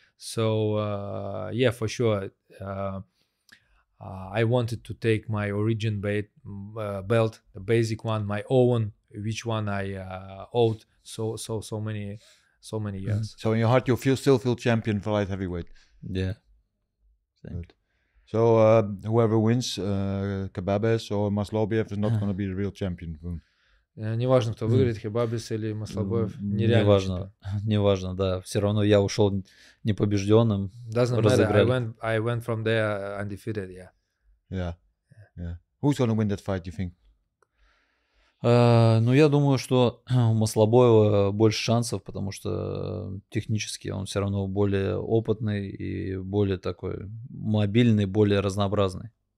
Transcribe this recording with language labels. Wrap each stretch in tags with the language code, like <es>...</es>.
<en>So for sure, I wanted to take my origin belt, the basic one, my own, which one I owed so many years. So in your heart, you still feel champion for light heavyweight. Yeah. Good. So whoever wins, Kababes or Maslobiev is not going to be the real champion.</en> <ru>Неважно, кто выиграет, Хибабис или Маслобоев. Нереально. Неважно, да. Все равно я ушел непобежденным.</ru> <en>Doesn't matter. I went from there undefeated, Yeah. Who's gonna win that fight, you think?</en> <ru>Ну, я думаю, что у Маслобоева больше шансов, потому что технически он все равно более опытный и более такой мобильный, более разнообразный.</ru>